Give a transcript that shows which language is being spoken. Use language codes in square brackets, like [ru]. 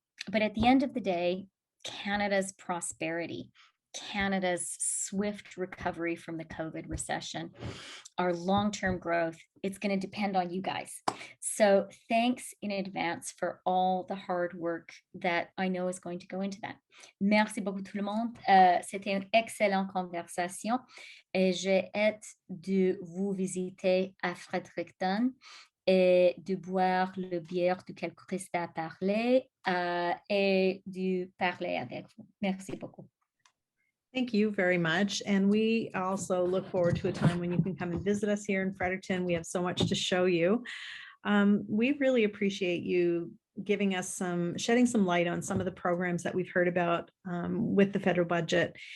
[en] But at the end of the day, Canada's prosperity, Canada's swift recovery from the COVID recession, our long-term growth, it's going to depend on you guys. So thanks in advance for all the hard work that I know is going to go into that. [fr] Merci beaucoup tout le monde. C'était une excellente conversation et j'ai hâte de vous visiter à Fredericton et de boire le bière duquel Chrystia a parlé et de parler avec vous. Merci beaucoup. [en] Thank you very much. And we also look forward to a time when you can come and visit us here in Fredericton. We have so much to show you. We really appreciate you giving us shedding some light on some of the programs that we've heard about with the federal budget.